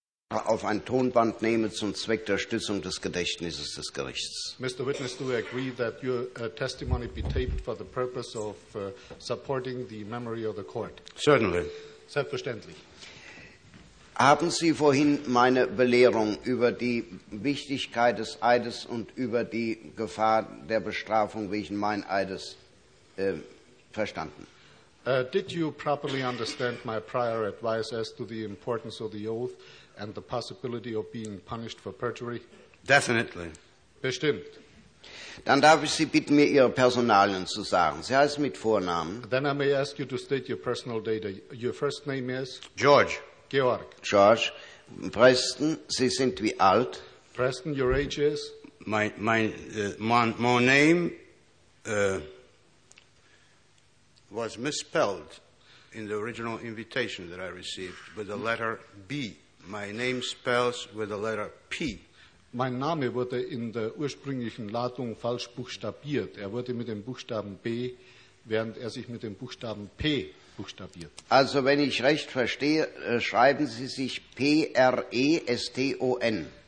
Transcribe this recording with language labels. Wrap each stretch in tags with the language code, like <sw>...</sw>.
<de>Auf ein Tonband nehme zum Zweck der Stützung des Gedächtnisses des Gerichts.</de> <en>Mr. Witness, do you agree that your testimony be taped for the purpose of supporting the memory of the court? Certainly.</en> <de>Selbstverständlich. Haben Sie vorhin meine Belehrung über die Wichtigkeit des Eides und über die Gefahr der Bestrafung wegen meines Eides verstanden?</de> <en>Did you properly understand my prior advice as to the importance of the oath and the possibility of being punished for perjury? Definitely.</en> <de>Bestimmt. Dann darf ich Sie bitten, mir Ihre Personalien zu sagen. Sie heißen mit Vornamen.</de> <en>Then I may ask you to state your personal data. Your first name is? George.</en> <de>Georg. George. Preston, Sie sind wie alt?</de> <en>Preston, your age is? My name was misspelled in the original invitation that I received with the letter B. My name spells with the letter P.</en> <de>Mein Name wurde in der ursprünglichen Ladung falsch buchstabiert. Er wurde mit dem Buchstaben B, während er sich mit dem Buchstaben P buchstabiert. Also, wenn ich recht verstehe, schreiben Sie sich P-R-E-S-T-O-N.</de>